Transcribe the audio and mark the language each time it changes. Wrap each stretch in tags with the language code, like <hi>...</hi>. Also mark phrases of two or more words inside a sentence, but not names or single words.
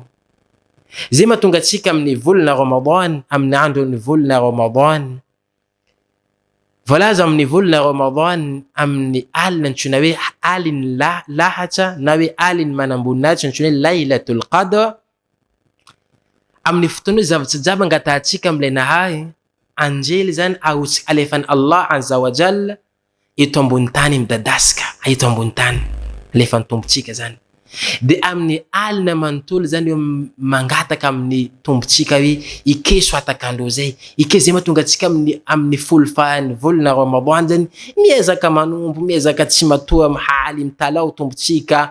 <mg>Zay mahatonga atsika amin'ny volana Ramadan, amin'ny andron'ny volana Ramadan, voalaza amin'ny volana Ramadan amin'ny alina antsoina hoe aliny lahatra na hoe aliny manamboninahitra antsoina hoe Laylatul Qadr. Amin'ny fotoana zavatra jiaby angatahantsika am'le nahay, anjely zany alefan'ny Allah</mg> <ar>عز وجل</ar> <mg>eto ambony tany midadasika, eto ambony tany alefan'ny tombotsika zany. De amin'ny alina manontolo zany mangataka amin'ny tombotsika hoe ikeso atakandreo zay, ike zay mahatonga atsika amin'ny folo fahan'ny volana Ramadan zany miezaka manombo, miezaka tsy matoa mihaly mitalao tombotsika.</mg>